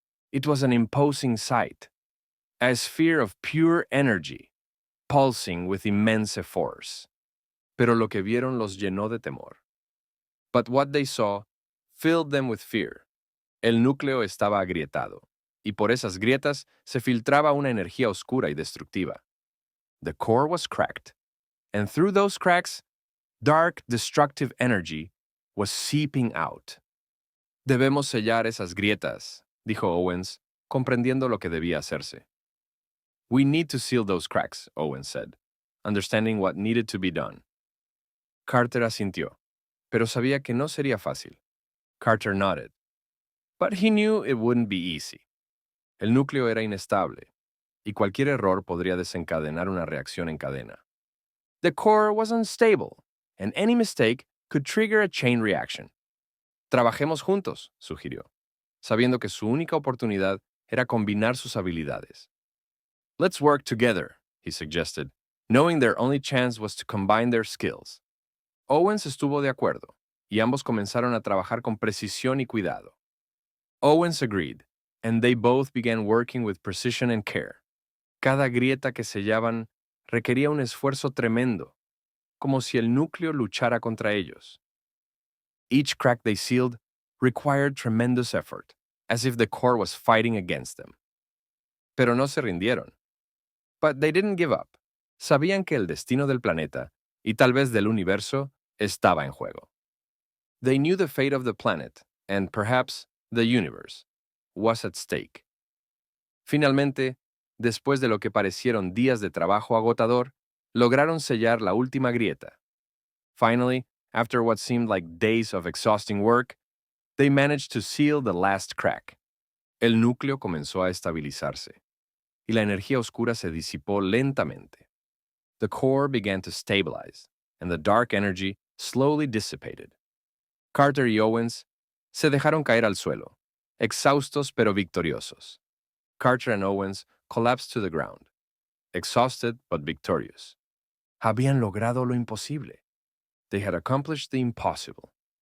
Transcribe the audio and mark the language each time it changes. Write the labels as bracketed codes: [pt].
[en] It was an imposing sight, a sphere of pure energy, pulsing with immense force. [es] Pero lo que vieron los llenó de temor. [en] But what they saw filled them with fear. [es] El núcleo estaba agrietado, y por esas grietas se filtraba una energía oscura y destructiva. [en] The core was cracked, and through those cracks, dark, destructive energy was seeping out. [es] Debemos sellar esas grietas, dijo Owens, comprendiendo lo que debía hacerse. [en] We need to seal those cracks, Owens said, understanding what needed to be done. [es] Carter asintió, pero sabía que no sería fácil. [en] Carter nodded, but he knew it wouldn't be easy. [es] El núcleo era inestable, y cualquier error podría desencadenar una reacción en cadena. [en] The core was unstable, and any mistake could trigger a chain reaction. [es] Trabajemos juntos, sugirió, sabiendo que su única oportunidad era combinar sus habilidades. [en] Let's work together, he suggested, knowing their only chance was to combine their skills. [es] Owens estuvo de acuerdo, y ambos comenzaron a trabajar con precisión y cuidado. [en] Owens agreed, and they both began working with precision and care. [es] Cada grieta que sellaban requería un esfuerzo tremendo, como si el núcleo luchara contra ellos. [en] Each crack they sealed required tremendous effort, as if the core was fighting against them. [es] Pero no se rindieron. [en] But they didn't give up. [es] Sabían que el destino del planeta, y tal vez del universo, estaba en juego. [en] They knew the fate of the planet, and perhaps the universe, was at stake. [es] Finalmente, después de lo que parecieron días de trabajo agotador, lograron sellar la última grieta. [en] Finally, after what seemed like days of exhausting work, they managed to seal the last crack. [es] El núcleo comenzó a estabilizarse, y la energía oscura se disipó lentamente. [en] The core began to stabilize, and the dark energy slowly dissipated. [es] Carter y Owens se dejaron caer al suelo, exhaustos pero victoriosos. [en] Carter and Owens collapsed to the ground, exhausted but victorious. [es] Habían logrado lo imposible. [en] They had accomplished the impossible.